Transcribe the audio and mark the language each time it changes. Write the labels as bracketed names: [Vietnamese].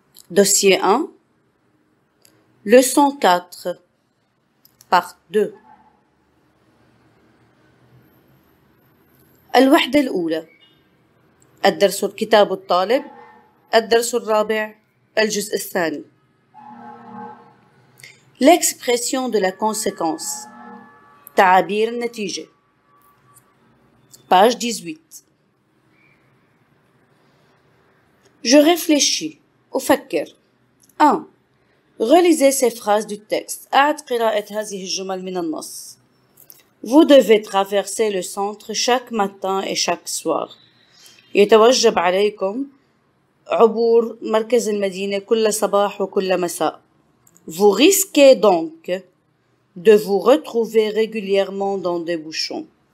[French] Dossier 1. Leçon 4. Part 2. [Arabic] الوحدة الأولى. الدرس كتاب الطالب. الدرس الرابع، الجزء الثاني. [French] L'expression de la conséquence. [Arabic] تعابير النتيجة. [French] Page 18. Je réfléchis. [Arabic] أفكر. [French] 1. Relisez ces phrases du texte. [Arabic] أعد قراءة هذه الجمل من النص. [French] Vous devez traverser le centre chaque matin et chaque soir. [Arabic] يتوجب عليكم عبور مركز المدينة كل صباح وكل مساء. [French] Vous risquez donc de vous retrouver régulièrement dans des bouchons.